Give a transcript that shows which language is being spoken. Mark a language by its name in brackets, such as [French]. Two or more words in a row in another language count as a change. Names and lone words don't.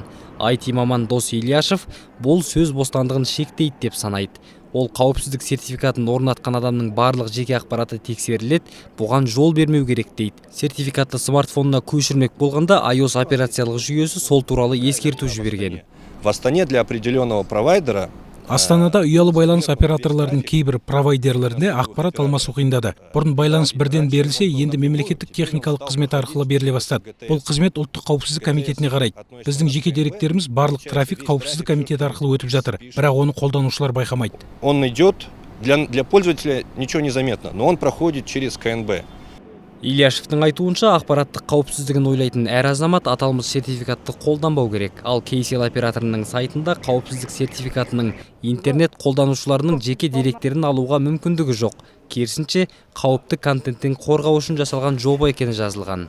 [Kazakh] IT маман Дос Ильяшев бұл сөз бостандығын шектейді деп санайды. Ол қауіпсіздік сертификатын орнатқан адамның барлық жеке ақпараты тексеріледі, бұған жол бермеу керек дейді. Сертификатты смартфонына көшірмек болғанда iOS операциялық жүйесі сол туралы ескерту жіберген. [Russian] В Астане для определенного провайдера [Kazakh] Астанада ұялы байланыс операторларының кейбір провайдерлерінде ақпарат алмасу қиындады. Бұрын байланыс бірден берілсе, енді мемлекеттік техникалық қызмет арқылы беріле бастады. Бұл қызмет ұлттық қауіпсіздік комитетіне қарайды. Біздің жеке деректеріміз барлық трафик қауіпсіздік комитеті арқылы өтіп жатыр, бірақ оны қолданушылар байқамайды. [Russian] Он идет, для пользователя ничего не заметно, но он проходит через КНБ. [Kazakh] Ильяшевтің айтуынша ақпараттық қауіпсіздігін ойлайтын әр азамат аталмыш сертификатты қолданбау керек. Ал Кейсел операторының сайтында қауіпсіздік сертификатының интернет қолданушыларының жеке деректерін алуға мүмкіндігі жоқ. Керісінше, қауіпті контенттен қорғау үшін жасалған жоба екені жазылған.